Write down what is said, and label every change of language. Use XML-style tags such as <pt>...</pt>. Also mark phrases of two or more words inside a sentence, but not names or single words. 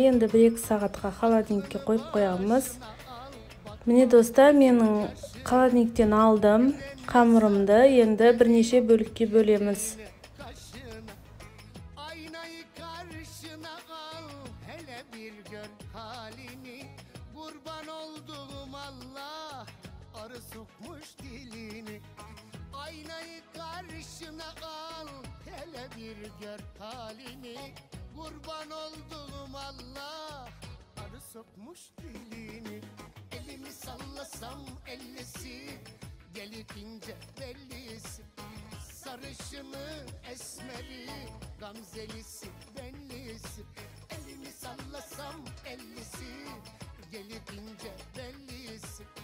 <kk>Енді 1-2 сағатқа холодильникке қойып қоямыз. Міне достар, менің холодильниктен алдым қамырымды. Енді бірнеше бөлікке бөлеміз.</kk> <tr>Aynayı karşına al, hele bir gör halini. Kurban olduğum Allah, arı sokmuş dilini. Elimi sallasam ellisi, gelir ince bellisi. Sarışını, esmeri, gamzelisi, benlisi. Elimi sallasam ellisi, gelir ince bellisi.</tr>